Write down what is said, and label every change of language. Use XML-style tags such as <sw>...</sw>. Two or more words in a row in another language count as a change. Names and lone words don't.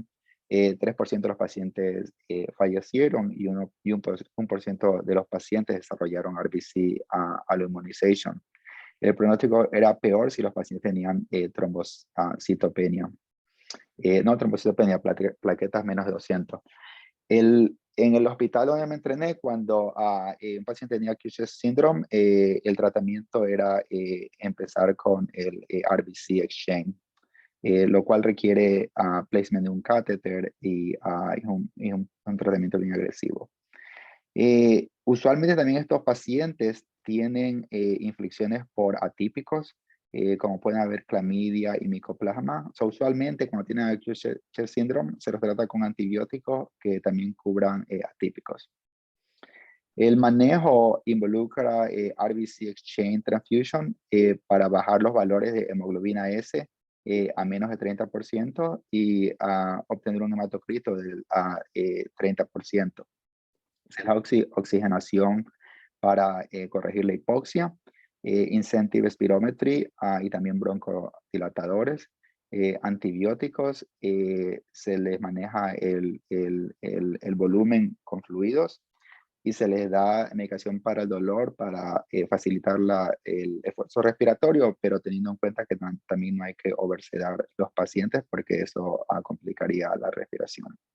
<es>3% de los pacientes fallecieron y 1% de los pacientes desarrollaron</es> <en>RBC alloimmunization.</en> <es>El pronóstico era peor si los pacientes tenían trombocitopenia. No trombocitopenia, plaquetas menos de 200. En el hospital donde me entrené, cuando un paciente tenía</es> <en>acute chest syndrome,</en> <es>el tratamiento era empezar con el</es> <en>RBC exchange,</en> <es>lo cual requiere placement de un catéter y un tratamiento bien agresivo. Usualmente también estos pacientes tienen infecciones por atípicos, como pueden haber clamidia y micoplasma. Usualmente cuando tienen</es> <en>acute chest syndrome</en> <es>se los trata con antibióticos que también cubran atípicos. El manejo involucra</es> <en>RBC exchange transfusion</en> <es>para bajar los valores de hemoglobina S a menos de 30% y obtener un hematocrito del 30%. Es la oxigenación para corregir la hipoxia,</es> <en>incentive spirometry</en> <es>y también broncodilatadores, antibióticos, se les maneja el volumen con fluidos y se les da medicación para el dolor para facilitar el esfuerzo respiratorio, pero teniendo en cuenta que también no hay que oversedar los pacientes porque eso complicaría la respiración.</es>